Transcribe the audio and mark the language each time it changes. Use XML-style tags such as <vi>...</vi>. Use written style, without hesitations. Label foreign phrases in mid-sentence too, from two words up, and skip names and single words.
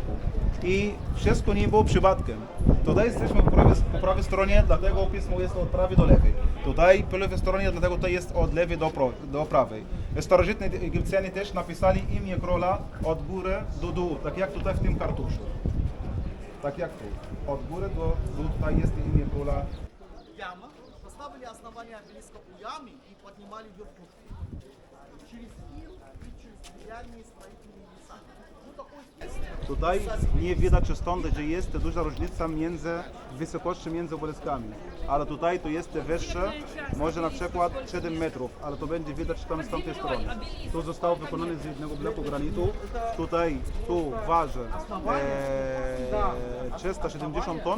<pl>I wszystko nie było przypadkiem. Tutaj jesteśmy po prawej stronie, dlatego pismo jest od prawej do lewej. Tutaj po lewej stronie, dlatego to jest od lewej do prawej. Starożytni Egipcjanie też napisali imię króla od góry do dołu, tak jak tutaj w tym kartuszu. Tak jak tu. Od góry do dołu tutaj jest imię króla.</pl> <ru>Яма, поставили основание обелиска у ямы и поднимали верхушку. Через ил и через деревянные строительные леса. Ну, такой</ru> <pl>Tutaj nie widać stąd, że jest duża różnica wysokości między obeliskami. Ale tutaj to jest wyższe, może na przykład 7 metrów, ale to będzie widać tam z tamtej strony. Tu zostało wykonane z jednego bloku granitu. Tu waży 370 ton.</pl>